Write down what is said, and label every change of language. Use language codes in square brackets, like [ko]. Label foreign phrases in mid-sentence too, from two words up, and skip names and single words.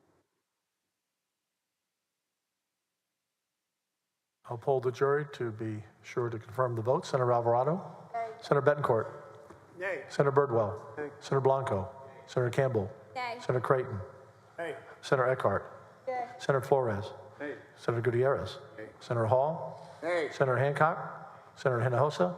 [en] I'll poll the jury to be sure to confirm the vote. Senator Alvarado? Nay. Senator Betancourt? Nay. Senator Birdwell? Nay. Senator Blanco? Senator Campbell? Nay. Senator Creighton? Nay. Senator Eckhart? Nay. Senator Flores? Nay. Senator Gutierrez? Nay. Senator Hall? Nay. Senator Hancock? Senator Hinojosa?